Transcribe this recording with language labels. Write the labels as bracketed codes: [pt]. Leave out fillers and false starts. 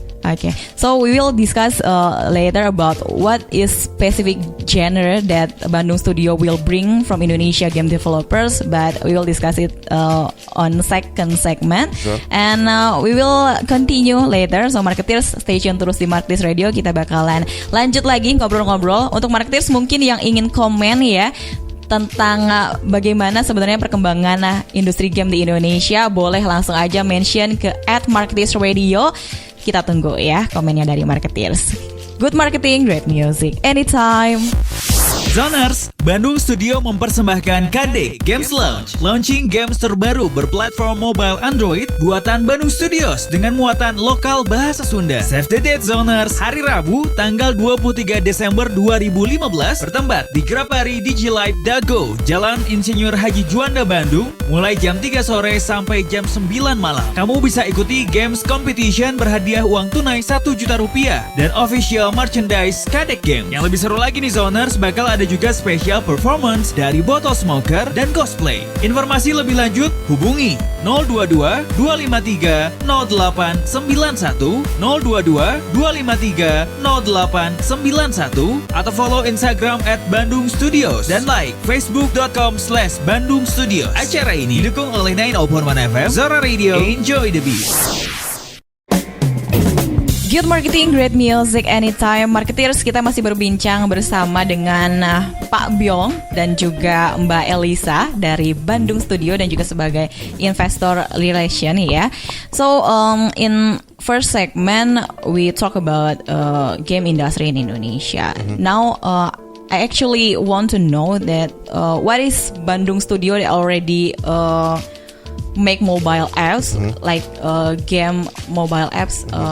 [en] Okay, so we will discuss later about what is specific genre that Bandung Studio will bring from Indonesia game developers, but we will discuss it on second segment. Sure. And we will continue later. So Marketeers, stay tune [id] terus di [en] Marketeers Radio. [id] Kita bakalan lanjut lagi ngobrol-ngobrol. Untuk Marketeers mungkin yang ingin komen ya, tentang bagaimana sebenarnya perkembangan industri game di Indonesia, boleh langsung aja mention ke @Marketeers Radio. Kita tunggu ya komennya dari Marketeers. [en] Good marketing, great music, anytime. [id] Zoners, Bandung Studio mempersembahkan KD Games Launch, launching games terbaru berplatform mobile Android buatan Bandung Studios dengan muatan lokal bahasa Sunda. Save the date Zoners, hari Rabu tanggal 23 Desember 2015 bertempat di Grapari Digilight Dago, Jalan Insinyur Haji Juanda Bandung, mulai jam 3 sore sampai jam 9 malam. Kamu bisa ikuti games competition berhadiah uang tunai 1 juta rupiah dan official merchandise KD Game. Yang lebih seru lagi nih Zoners, bakal ada juga special performance dari Bottle Smoker dan cosplay. Informasi lebih lanjut hubungi 022 253 0891 022 253 0891 atau follow Instagram @Bandung Studios dan like facebook.com/Bandung Studios. Acara ini didukung oleh 901 FM, Zora Radio, [en] enjoy the beat. Good marketing, great music, anytime. [id] Marketeers, kita masih berbincang bersama dengan Pak Byong dan juga Mbak Elisa dari Bandung Studio dan juga sebagai investor relation ya. [en] So in first segment we talk about game industry in Indonesia. Now I actually want to know that what is Bandung Studio that already make mobile apps like game mobile apps.